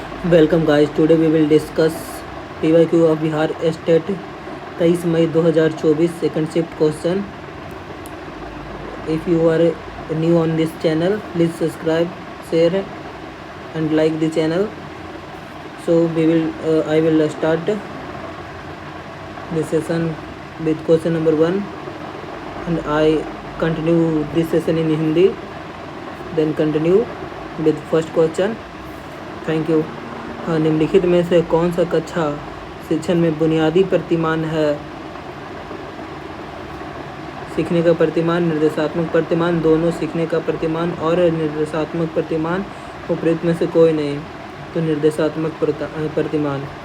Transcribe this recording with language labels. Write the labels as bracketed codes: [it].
[en] Welcome guys, today we will discuss PYQ of Bihar state 23 May 2024 second shift question. If you are new on this channel, please subscribe, share and like the channel. So I will start this session with question number 1 and I continue this session in Hindi, then continue with first question. Thank you. [hi] निम्नलिखित में से कौन सा कक्षा शिक्षण में बुनियादी प्रतिमान है? सीखने का प्रतिमान, निर्देशात्मक प्रतिमान, दोनों. सीखने का प्रतिमान और निर्देशात्मक प्रतिमान उपयुक्त में से कोई नहीं, तो निर्देशात्मक प्रतिमान.